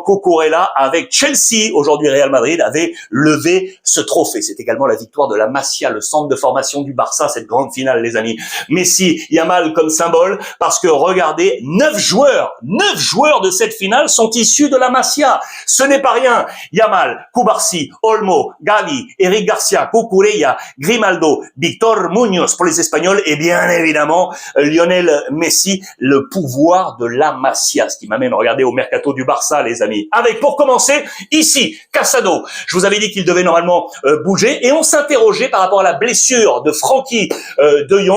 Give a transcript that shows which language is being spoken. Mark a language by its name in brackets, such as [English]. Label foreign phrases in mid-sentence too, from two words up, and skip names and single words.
[French] Cucurella avec Chelsea, aujourd'hui Real Madrid, avait levé ce trophée. C'est également la victoire de la Masia, le centre de formation du Barça, cette grande finale, les amis. Messi, Yamal comme symbole, parce que regardez, 9 joueurs de cette finale sont issus de la Masia. Ce n'est pas rien. Yamal, Cubarsí, Olmo, Gavi, Eric Garcia, Cucurella, Grimaldo, Victor Muñoz pour les Espagnols et bien évidemment Lionel Messi, le pouvoir de la Masia. Ce qui m'amène, regardez, au mercato du Barça, les amis. Avec, pour commencer, ici, Casado. Je vous avais dit qu'il devait normalement bouger et on s'interrogeait par rapport à la blessure de Frenkie de Jong.